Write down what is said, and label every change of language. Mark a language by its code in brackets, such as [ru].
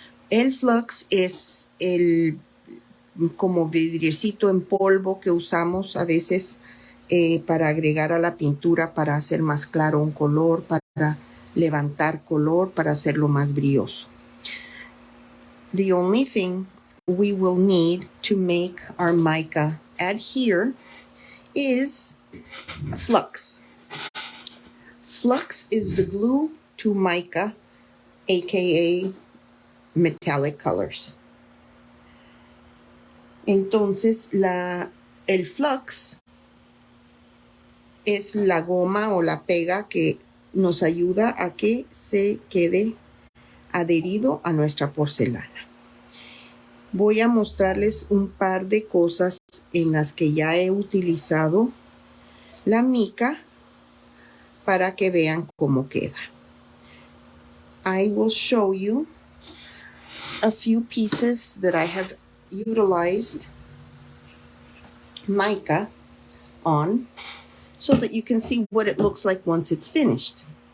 [es] El flux es el como vidriecito en polvo que usamos a veces para agregar a la pintura, para hacer más claro un color, para levantar color, para hacerlo más brilloso. [en] The only thing we will need to make our mica adhere is flux. Flux is the glue to mica, aka metallic colors. [es] Entonces, el flux es la goma o la pega que nos ayuda a que se quede adherido a nuestra porcelana. Voy a mostrarles un par de cosas en las que ya he utilizado la mica para que vean cómo queda. [en] I will show you a few pieces that I have utilized mica on so that you can see what it looks like once it's finished.